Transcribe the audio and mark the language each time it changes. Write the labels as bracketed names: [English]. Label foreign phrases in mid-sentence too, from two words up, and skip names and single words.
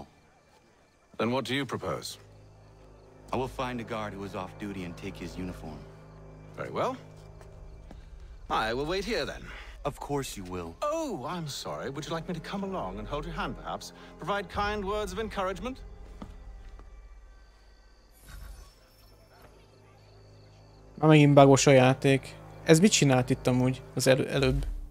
[English] Then what do you propose? I will find a guard who is off duty and take his uniform. Very well. I will wait here then. Of course you will. Oh, I'm sorry. Would you like me to come along and hold your hand, perhaps? Provide kind words of encouragement? [Hungarian] Megint bugos a játék. Ez mit csinált itt amúgy az előbb?